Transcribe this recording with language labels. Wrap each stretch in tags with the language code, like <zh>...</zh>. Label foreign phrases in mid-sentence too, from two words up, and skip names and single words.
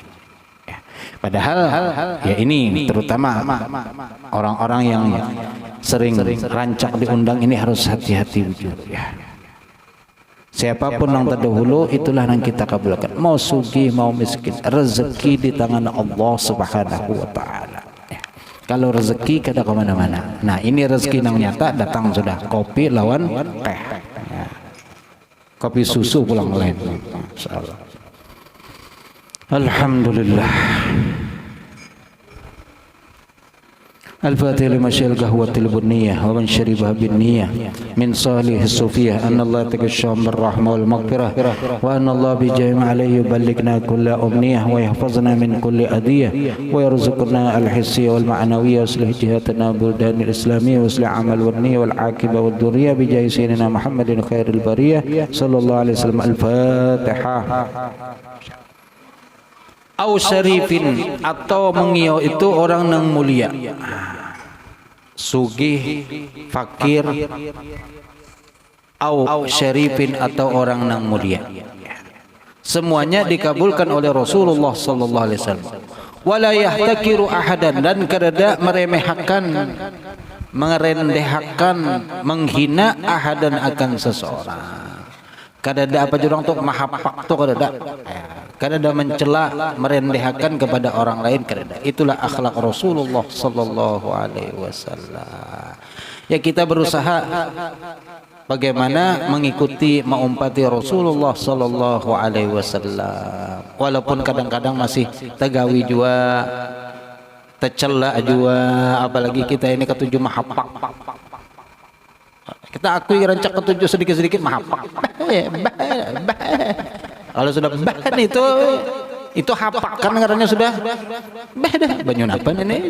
<bjn>Padahal ya ini terutama orang-orang yang sering rancak diundang ini harus hati-hati ya. Siapapun yang terdahulu itulah yang kita kabulkan. Mau sugih mau miskin, rezeki di tangan Allah</bjn> <ar>سبحانه وتعالى.</ar> <bjn>Kalau rezeki kada ke mana-mana. Nah, ini rezeki yang nyata datang sudah kopi lawan teh. Ya. Kopi susu pulang lain. Insyaallah. Alhamdulillah.</bjn> <ar>الفاتحة لما شاء القهوة البنية ومن شربها بالنية من صالح الصوفية أن الله يتغشاهم بالرحمة والمغفرة وأن الله بجمع عليه يبلغنا كل أمنية ويحفظنا من كل أذية ويرزقنا الحسية والمعنوية ويصلح جهاتنا بلدان الإسلامية ويصلح عمل والنية والعاقبة والذرية بجاه سيدنا محمد خير البرية صلى الله عليه وسلم. الفاتحة. أو شريف</ar> <bjn>atau mengiau itu orang yang mulia, sugih, fakir,</bjn> <ar>أو شريف</ar> <bjn>atau orang yang mulia. semuanya dikabulkan oleh Rasulullah</bjn> <ar>صلى الله عليه وسلم. ولا يحتقر أحدا,</ar> <bjn>dan kada meremehkan, merendahkan, menghina ahadan akan seseorang. Kada ada apa jurang tuh mahapak tuh kada ada mencela, merendahkan kepada orang lain, kada ada. Itulah akhlak Rasulullah</bjn> <ar>صلى الله عليه وسلم.</ar> <bjn>Ya, kita berusaha bagaimana mengikuti mengumpati Rasulullah</bjn> <ar>صلى الله عليه وسلم.</ar> <bjn>Walaupun kadang-kadang masih tegawi juga, tercela juga, apalagi kita ini ketujuh mahapak. Kita akui rancak ketujuh sedikit-sedikit mahapak. Kalau sudah bah itu hapak kan ngarannya sudah bah dah banyun apa ini.</bjn>